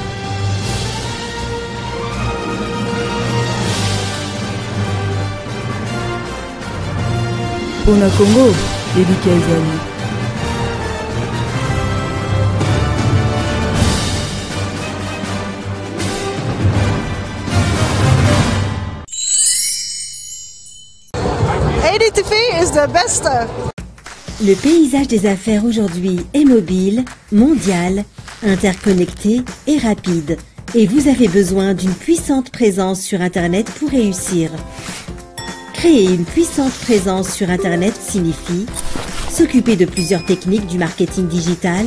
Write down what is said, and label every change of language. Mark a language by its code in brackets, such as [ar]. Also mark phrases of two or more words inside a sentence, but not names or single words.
[ln] Pona Congo, Elikia Ezali. [en] EDTV is the best. [fr] Le paysage des affaires aujourd'hui est mobile, mondial, interconnecté et rapide. Et vous avez besoin d'une puissante présence sur Internet pour réussir. Créer une puissante présence sur Internet signifie s'occuper de plusieurs techniques du marketing digital.